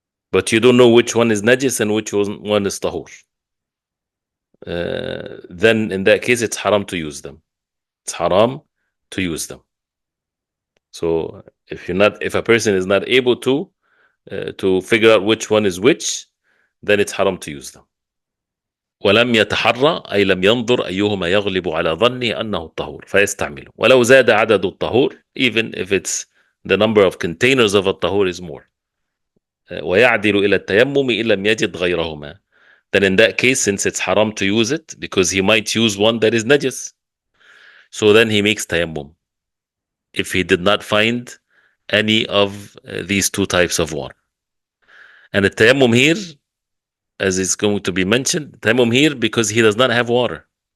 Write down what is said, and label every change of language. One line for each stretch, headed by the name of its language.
English: But you don't know which one is najis and which one is tahur. Then in that case, it's haram to use them. It's haram to use them. So if a person is not able to figure out which one is which, then it's haram to use them.
Arabic: ولم يتحرى أي لم ينظر أيهما يغلب على ظنه أنه الطهور فيستعمله. ولو زاد عدد الطهور,
English: even if it's the number of containers of a tahur is more.
Arabic: ويعدل إلى التيمم إن لم يجد غيرهما.
English: Then in that case, since it's haram to use it, because he might use one that is najis, so then he makes tayammum if he did not find any of these 2 types of water. And the tayammum here, as it's going to be mentioned, tayammum here because he does not have water.